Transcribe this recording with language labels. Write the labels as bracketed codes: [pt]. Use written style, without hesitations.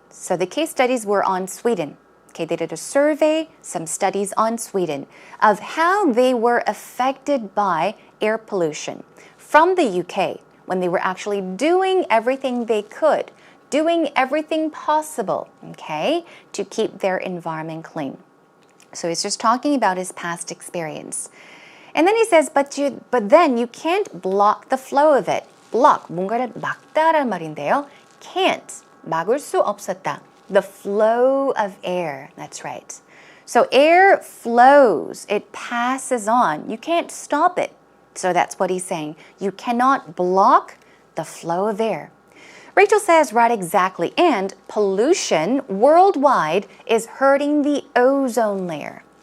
[en] So the case studies were on Sweden. Okay, they did a survey, some studies on Sweden of how they were affected by air pollution from the UK when they were actually doing everything they could, doing everything possible, okay, to keep their environment clean. So he's just talking about his past experience. And then he says, but then you can't block the flow of it. [ko] block, 뭔가를 막다란 말인데요. [en] can't, [ko] 막을 수 없었다. [en] The flow of air, that's right. So air flows, it passes on. You can't stop it. So that's what he's saying. You cannot block the flow of air. Rachel says, right, exactly. And pollution worldwide is hurting the ozone layer.